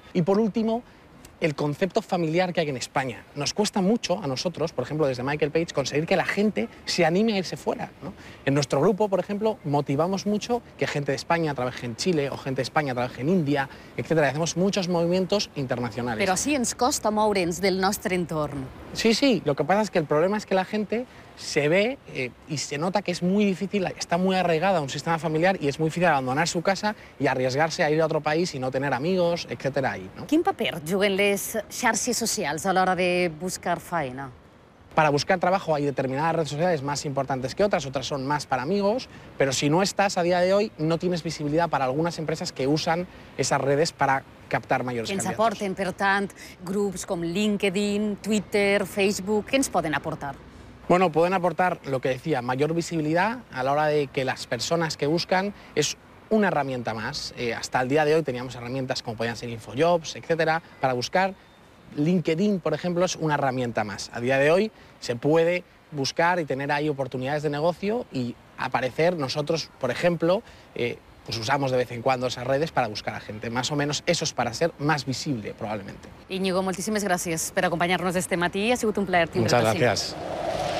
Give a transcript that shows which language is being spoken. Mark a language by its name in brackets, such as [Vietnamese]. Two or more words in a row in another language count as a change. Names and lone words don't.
[Spanish] Y por último, el concepto familiar que hay en España. Nos cuesta mucho a nosotros, por ejemplo, desde Michael Page, conseguir que la gente se anime a irse fuera, ¿no? En nuestro grupo, por ejemplo, motivamos mucho que gente de España trabaje en Chile o gente de España trabaje en India, etc. Hacemos muchos movimientos internacionales. [Catalan] Però sí ens costa moure'ns del nostre entorn. [Spanish] Sí, lo que pasa es que el problema es que la gente se ve y se nota que es muy difícil, está muy arraigada a un sistema familiar y es muy difícil abandonar su casa y arriesgarse a ir a otro país y no tener amigos, etcétera, ahí, ¿no? [Catalan] Quin paper juguen les xarxes socials a l'hora de buscar feina? [Spanish] Para buscar trabajo hay determinadas redes sociales más importantes que otras son más para amigos, pero si no estás a día de hoy, no tienes visibilidad para algunas empresas que usan esas redes para captar mayores [Catalan] Que ens [Spanish] candidatos. [Catalan] aporten, per tant, grups com LinkedIn, Twitter, Facebook, què ens poden aportar? [Spanish] Bueno, pueden aportar, lo que decía, mayor visibilidad a la hora de que las personas que buscan es una herramienta más. Hasta el día de hoy teníamos herramientas como podían ser Infojobs, etcétera, para buscar. LinkedIn, por ejemplo, es una herramienta más. A día de hoy se puede buscar y tener ahí oportunidades de negocio y aparecer. Nosotros, por ejemplo, pues usamos de vez en cuando esas redes para buscar a gente. Más o menos eso es para ser más visible, probablemente. [Catalan] Íñigo, moltíssimes gràcies per acompanyar-nos este matí. Ha sigut un plaer tindre't [Spanish] Muchas [Catalan] així. [Spanish] gracias.